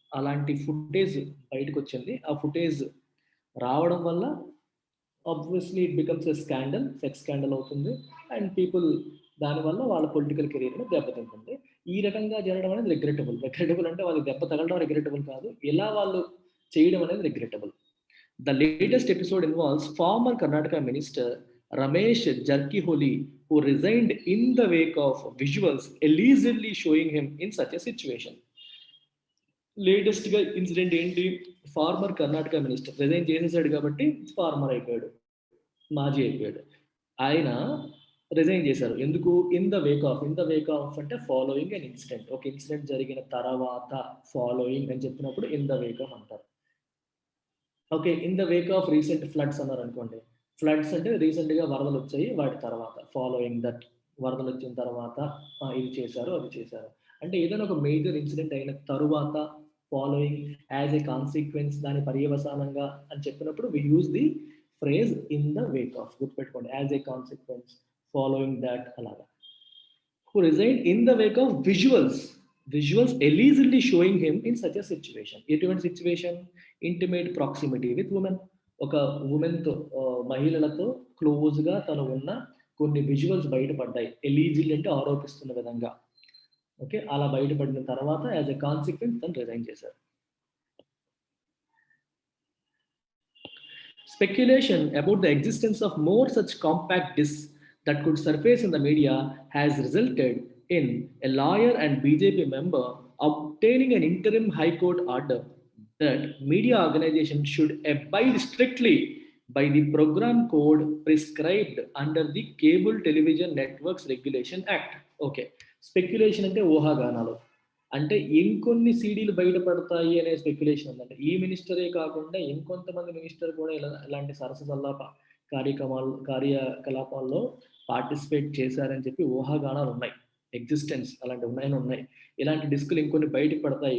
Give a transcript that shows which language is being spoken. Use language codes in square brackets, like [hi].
[te] అలాంటి ఫుటేజ్ బయటకొచ్చింది. ఆ ఫుటేజ్ రావడం వల్ల [en] obviously it becomes a scandal, sex scandal [te] అవుతుంది. అండ్ పీపుల్ దానివల్ల వాళ్ళ పొలిటికల్ కెరియర్‌ని దెబ్బతింటుంది. ఈ రకంగా జరగడం అనేది రిగ్రెటబుల్. రిగ్రెటబుల్ అంటే వాళ్ళకి దెబ్బ తగలడం రిగ్రెటబుల్ కాదు. ఇలా వాళ్ళు చేయడం అనేది regrettable. [en] The latest episode involves former Karnataka Minister Ramesh Jarkiholi, who resigned in the wake of visuals allegedly showing him in such a situation. [te] లేటెస్ట్‌గా ఇన్సిడెంట్ ఏంటి? ఫార్మర్ కర్ణాటక మినిస్టర్ రిజైన్ చేసేసాడు కాబట్టి ఫార్మర్ అయిపోయాడు. మాజీ అయిపోయాడు. ఆయన రిజైన్ చేశారు. ఎందుకు? [en] In the wake of అంటే following an incident. [te] ఒక ఇన్సిడెంట్ జరిగిన తర్వాత ఫాలోయింగ్ అని చెప్పినప్పుడు ఇన్ ద వేక్ ఆఫ్ అంటారు. Okay. In the Wake of recent floods అన్నారనుకోండి. ఫ్లడ్స్ అంటే రీసెంట్‌గా వరదలొచ్చాయి. వాటి తర్వాత ఫాలోయింగ్ దట్ వరదలొచ్చిన తర్వాత ఇది చేశారు, అది చేశారు. అంటే ఏదైనా ఒక మేజర్ ఇన్సిడెంట్ అయిన తరువాత ఫాలోయింగ్ యాస్ ఎ కాన్సిక్వెన్స్, దాని పర్యవసానంగా అని చెప్పినప్పుడు [en] We use the phrase in the wake of. [te] గుర్తుపెట్టుకోండి. [en] as a consequence, following that [te] అలాగా. [en] Who resigned in the wake of visuals allegedly showing him in such a situation. ఎటువంటి situation? Intimate proximity with women. [te] ఒక ఉమెన్‌తో మహిళలతో క్లోజ్‌గా తను ఉన్న కొన్ని visuals బయటపడ్డాయి. ఎలీజిల్ అంటే ఆరోపిస్తున్న విధంగా. ఓకే. అలా బయటపడిన తర్వాత [en] as a consequence [te] తను రిజైన్ చేశారు. [en] Speculation about the existence of more such compact discs that could surface in the media has resulted in a lawyer and BJP member obtaining an interim High Court order that media organizations should abide strictly by the program code prescribed under the Cable Television Networks Regulation Act. Okay. [te] Speculation ante ఊహాగానాలు. అంటే ఇంకొన్ని సీడీలు బయటపడతాయి అనే speculation ఉందంటే ఈ మినిస్టరే కాకుండా ఇంకొంతమంది మినిస్టర్ కూడా ఇలాంటి సరస సల్లాప కార్యకలాపాల్లో పార్టిసిపేట్ చేశారని చెప్పి ఊహాగానాలు ఉన్నాయి. ఎగ్జిస్టెన్స్ అలాంటి ఉన్నాయని ఉన్నాయి. ఇలాంటి డిస్కులు ఇంకొన్ని బయటకు పడతాయి.